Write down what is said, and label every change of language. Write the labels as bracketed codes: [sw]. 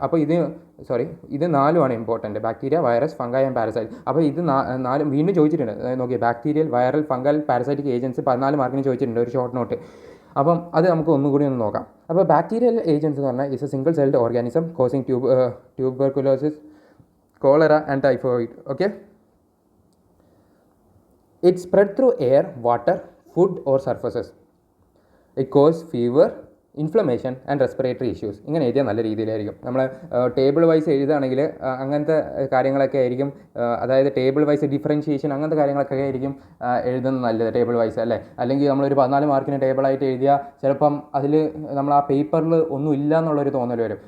[ml] അപ്പോൾ ഇത് നാലുമാണ് important: bacteria, virus, fungi and parasite. അപ്പോൾ ഇത് നാലും വീണ്ടും ചോദിച്ചിട്ടുണ്ട്. നോക്കിയാൽ bacterial, viral, fungal, parasitic agents 14 മാർക്കിന് ചോദിച്ചിട്ടുണ്ട്, ഒരു ഷോർട്ട് നോട്ട്. അപ്പം അത് നമുക്ക് ഒന്നുകൂടി ഒന്ന് നോക്കാം. അപ്പോൾ ബാക്ടീരിയൽ ഏജൻസ് എന്ന് പറഞ്ഞാൽ [en] Is a single celled organism causing tuberculosis, cholera and typhoid. Okay, it spread through air, water, food or surfaces. It causes fever, inflammation and respiratory issues. [ml] ഇങ്ങനെ എഴുതിയാൽ നല്ല രീതിയിലായിരിക്കും. നമ്മൾ ടേബിൾ വൈസ് എഴുതുകയാണെങ്കിൽ അങ്ങനത്തെ കാര്യങ്ങളൊക്കെ ആയിരിക്കും, അതായത് ടേബിൾ വൈസ് ഡിഫറൻഷിയേഷൻ അങ്ങനത്തെ കാര്യങ്ങളൊക്കെ ആയിരിക്കും എഴുതുന്നത് നല്ലത്, ടേബിൾ വൈസ് അല്ലേ. അല്ലെങ്കിൽ നമ്മളൊരു 14 മാർക്കിന് ടേബിളായിട്ട് എഴുതിയാൽ ചിലപ്പം അതിൽ നമ്മൾ ആ പേപ്പറിൽ ഒന്നും ഇല്ല എന്നുള്ളൊരു തോന്നൽ വരും.